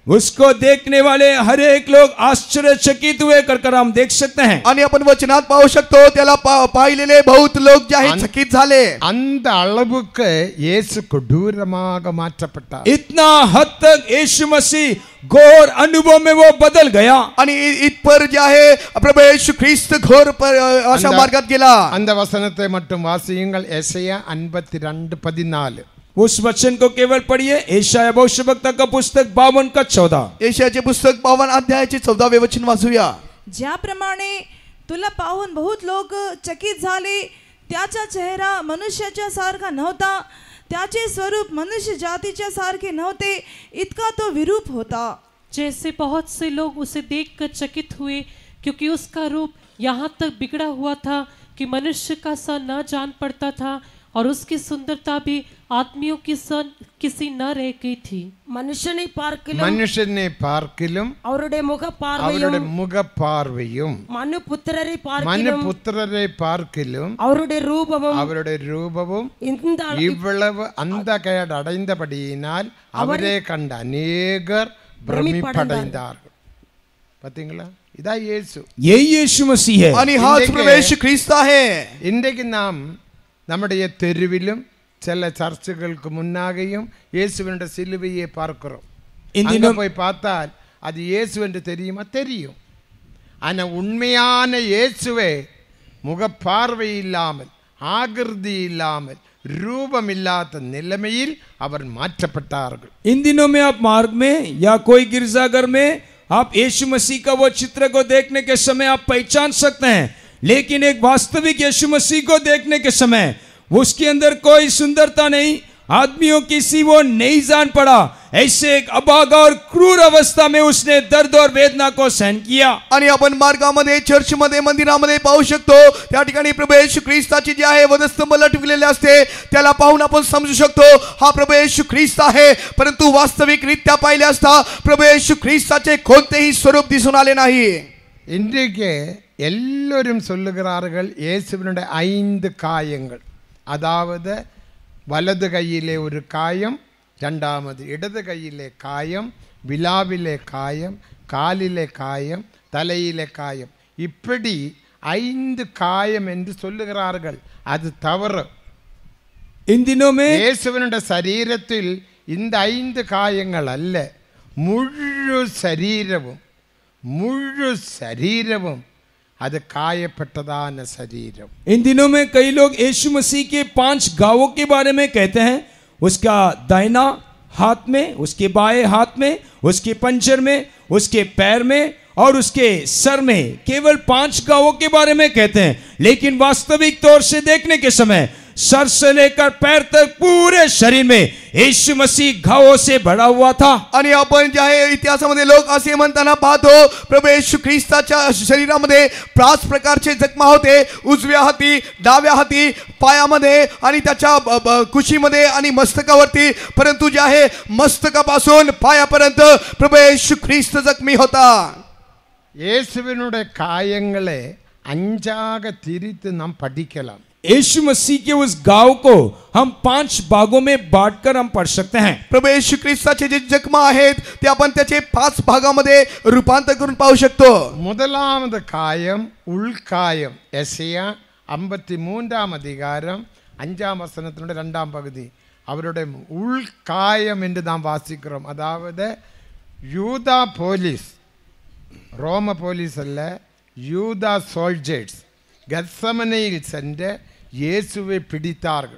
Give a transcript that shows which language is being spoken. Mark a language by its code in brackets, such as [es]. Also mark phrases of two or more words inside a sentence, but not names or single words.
[hi] उसको देखने वाले हर एक लोग आश्चर्यचकित हुए कर हम देख सकते हैं. [mr] आणि आपण वचनात पाहू शकतो त्याला पाहिलेले बहुत लोक जे आहेत चकित झाले. [ta] அந்த அளவுக்கு இயேசு கொடூரமாக மாற்றப்பட்டார். [hi] इतना हद तक यीशु मसीह घोर अनुभव में वो बदल गया. [mr] आणि इथपर जे आहे प्रभू येशू ख्रिस्त घोर अशा मार्गात गेला. [ta] அந்த वचनத்தை மட்டும் வாசியுங்கள். எசையா 52:14. [hi] उस वचन को केवल पढ़िए. यशायाह भविष्यवक्ता का पुस्तक 52 का 14. [mr] यशायाचे पुस्तक 52 अध्यायाचे 14वे वचन वाचूया. ज्याप्रमाणे तुला पाहून बहुत लोक चकित झाले, त्याचा चेहरा मनुष्याच्या सारखा नव्हता, त्याचे स्वरूप मनुष्य जातीच्या सारखे नव्हते, इतका तो विरूप होता. [hi] जैसे बहुत से लोग उसे देखकर चकित हुए, क्योंकि उसका रूप यहाँ तक बिगड़ा हुआ था कि मनुष्य का सा न जान पड़ता था, और उसकी सुंदरता भी आदमियों की सन किसी न रह गई थी. [ta] மனுஷனை பார்க்கிலும் அவருடைய முகப்பார்வையும் மனுபுத்திரரை பார்க்கிலும் அவருடைய ரூபமும் இவ்வளவு அந்த கேடு அடைந்தபடியினால் அவரே கண்ட அநேகர் பிரமிப்படைந்தார்கள். பாத்தீங்களா? இதா இயேசு. [hi] यही यीशु मसीह है. [mr] आणि हाच प्रभू येशू ख्रिस्त आहे. [ta] இன்றைக்கு நாம் நம்முடைய தெருவிலும் சில சர்ச்சுகளுக்கு முன்னாகையும் இயேசுவினுடைய சிலுவையை பார்க்கிறோம். அங்க போய் பார்த்தால் அது இயேசு என்று தெரியுமா? தெரியும். ஆனா உண்மையான இயேசுவே முகப்பார்வை இல்லாமல், ஆகிருதி இல்லாமல், ரூபம் இல்லாத நிலமையில் அவர் மாற்றப்பட்டார்கள். [hi] इन दिनों में आप मार्ग में या कोई गिरजाघर में आप यीशु मसीह का वो चित्र को देखने के समय आप पहचान सकते हैं, लेकिन एक वास्तविक यीशु मसीह को देखने के समय उसके अंदर कोई सुंदरता नहीं, आदमियों किसी वो नहीं जान पड़ा. ऐसे एक अभागा और क्रूर अवस्था में उसने दर्द और वेदना को सहन किया. [mr] आणि आपण मार्गामध्ये, चर्चमध्ये, मंदिरामध्ये पाहू शकतो त्या ठिकाणी प्रभू येशू ख्रिस्ताची जी आहे वधस्तंभ लटकलेले असते, त्याला पाहून आपण समजू शकतो हा प्रभू येशू ख्रिस्त आहे. परंतु वास्तविक रित्या पाहिले असता प्रभू येशू ख्रिस्ताचे कोणतेही स्वरूप दिसून आले नाही. [ta] இன்றைக்கு எல்லோரும் சொல்லுகிறார்கள் இயேசுவினுடைய 5 காயங்கள். அதாவது வலது கையிலே ஒரு காயம், இரண்டாவது இடது கையிலே காயம், விலாவிலே காயம், காலிலே காயம், தலையிலே காயம், இப்படி 5 காயம் என்று சொல்லுகிறார்கள். அது தவறு. [hi] इन दिनों में [ta] இயேசுவினுடைய சரீரத்தில் இந்த 5 காயங்கள் அல்ல, முழு சரீரமும் அது காயப்பட்டதான சரீரம். [hi] इन दिनों में कई लोग यीशु मसीह के 5 घावों के बारे में कहते हैं. उसका दाहिना हाथ में, उसके बाएं हाथ में, उसके पंजर में, उसके पैर में और उसके सर में केवल 5 घावों के बारे में कहते हैं. लेकिन वास्तविक तौर से देखने के समय सर से लेकर पैर तक पूरे शरीर में यीशु मसीह घावों से भरा हुआ था. [mr] आणि आपण जे आहे इतिहासामध्ये लोक असे म्हणताना पाहतो, प्रभू येशू ख्रिस्ताच्या शरीरामध्ये 5 प्रकारचे जखमा होते. उजव्या हाती, डाव्या हाती, पायामध्ये आणि त्याच्या कुशीमध्ये आणि मस्तकावरती. परंतु जे आहे मस्तकापासून पायापर्यंत प्रभू येशू ख्रिस्त जखमी होता. [ta] இயேசுவினுடைய காயங்களை 5ஆக திரித்து நாம் படிக்கலாம். [hi] यीशु मसीह के उस घाव को हम 5 भागों में बांटकर हम पढ़ सकते हैं. [mr] प्रभू येशू ख्रिस्ताचे जे जखमा आहेत ते आपण त्याचे 5 भागामध्ये रूपांतर करून पाहू शकतो. [ta] முதலாவது காயம் உள்காயம். எசையா 53ஆம் அதிகாரம் 5ஆம் வசனத்தினுடைய 2ஆம் பகுதி. அவருடைய உள்காயம் என்று நாம் வாசிக்கிறோம். அதாவது யூதா போலீஸ், ரோம போலீஸ் அல்ல, யூதா சோல்ஜர்ஸ் கெத்சமனையில் சென்று இயேசுவை பிடித்தார்கள்.